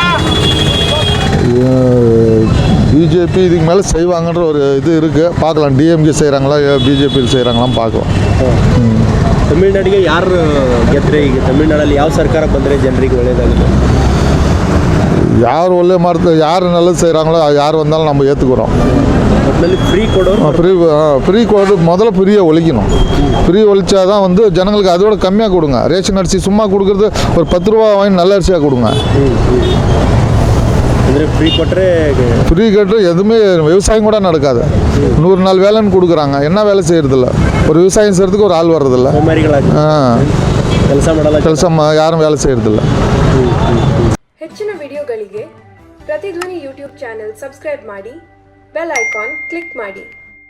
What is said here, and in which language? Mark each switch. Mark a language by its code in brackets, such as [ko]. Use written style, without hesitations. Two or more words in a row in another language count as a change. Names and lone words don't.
[ta] பிஜேபி இதுக்கு மேலே செய்வாங்கன்ற ஒரு இது இருக்குது, பார்க்கலாம். டிஎம்கே செய்கிறாங்களா பிஜேபியில் செய்கிறாங்களாம் பார்க்கலாம். [kn] ತಮಿಳ್ನಾಡಿಗೆ ಯಾರು ಗೆದ್ದರೆ ಈಗ ತಮಿಳ್ನಾಡಲ್ಲಿ ಯಾವ ಸರ್ಕಾರ ಬಂದರೆ ಜನರಿಗೆ ಒಳ್ಳೆಯದಾಗುತ್ತೆ? [ta] யார் ஒல்லே மரத்தை யார் நல்லது செய்கிறாங்களோ யார் வந்தாலும் நம்ம ஏற்றுக்குறோம். [kn] ಒಟ್ಟಿನಲ್ಲಿ ಫ್ರೀ ಕೊಡೋರು [ta] ஃப்ரீ கோடு முதல்ல ஃப்ரீயை ஒழிக்கணும். ஃப்ரீ ஒழிச்சா தான் வந்து ஜனங்களுக்கு அதோட கம்மியாக கொடுங்க. ரேஷன் அரிசி சும்மா கொடுக்குறது ஒரு 10 ரூபா வாங்கி நல்ல அரிசியாக கொடுங்க. [kn] ಅಂದರೆ ಫ್ರೀ ಕೊಟ್ಟರೆ [ta] ஃப்ரீ கேட்டு எதுவுமே விவசாயம் கூட நடக்காது. 100 நாள் வேலைன்னு கொடுக்குறாங்க, என்ன வேலை செய்கிறதில்ல. ஒரு விவசாயம் செய்கிறதுக்கு ஒரு ஆள் வர்றதில்ல, [kn] ಸೋಮಾರಿಗಳಾಗಿ ಕೆಲಸ ಮಾಡಲ್ಲ, [ta] யாரும் வேலை செய்கிறதில்ல. [kn] ಹೆಚ್ಚಿನ ವಿಡಿಯೋಗಳಿಗೆ ಪ್ರತಿಧ್ವನಿ [en] YouTube channel subscribe [kn] ಮಾಡಿ, [en] bell icon click [kn] ಮಾಡಿ.